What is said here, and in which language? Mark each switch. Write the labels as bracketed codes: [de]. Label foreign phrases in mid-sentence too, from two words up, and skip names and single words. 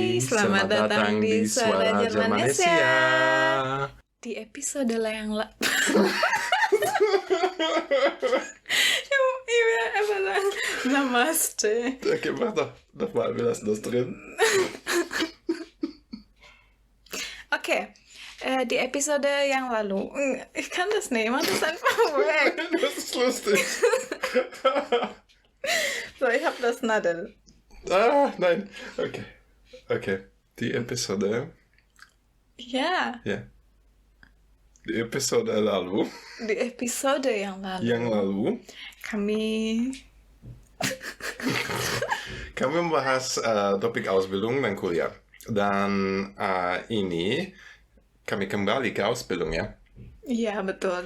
[id] Selamat datang di Suara Jermanesia. Di episode yang Namaste. [de] Okay, mach doch mal, wir lassen das drin. Okay, die Episode [id] yang lalu. [de] Ich kann das nicht, mach das einfach weg. Das ist lustig. So, ich hab das Nadel. Nein. Okay. Die Episode. Ja. Ja. Die Episode lalu. [id] Di episode yang lalu. Kami membahas topik Ausbildung dan kuliah. Dan ini kami kembali ke Ausbildung ya. Iya, betul.